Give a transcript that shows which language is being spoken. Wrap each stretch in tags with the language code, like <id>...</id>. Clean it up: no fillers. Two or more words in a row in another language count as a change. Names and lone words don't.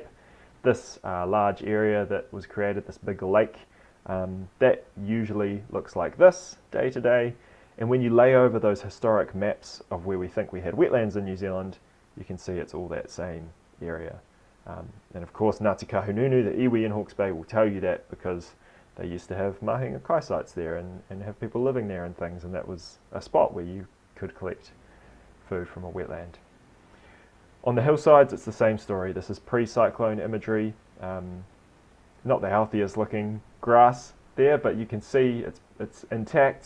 <en>This large area that was created, this big lake, that usually looks like this day to day. And when you lay over those historic maps of where we think we had wetlands in New Zealand, you can see it's all that same area. And of course Ngāti Kahungunu, the iwi in Hawke's Bay, will tell you that because they used to have</en> <mi>mahinga kai</mi> <en>sites there and have people living there and things, and that was a spot where you could collect food from a wetland. On the hillsides it's the same story. This is pre-cyclone imagery. Not the healthiest looking grass there, but you can see it's intact.</en>